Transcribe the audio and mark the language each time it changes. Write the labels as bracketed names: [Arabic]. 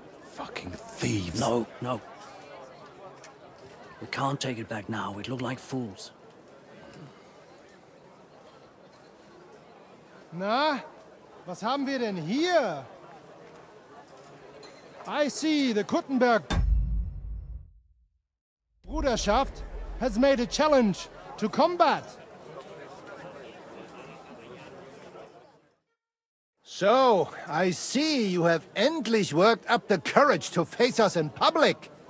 [English] Fucking thieves. No, no. We can't take it back now. We'd look like fools. [German] Na, was haben wir denn hier? [English] I see the Kuttenberg Bruderschaft has made a challenge to combat. So, I see you have [German] endlich [English] worked up the courage to face us in public.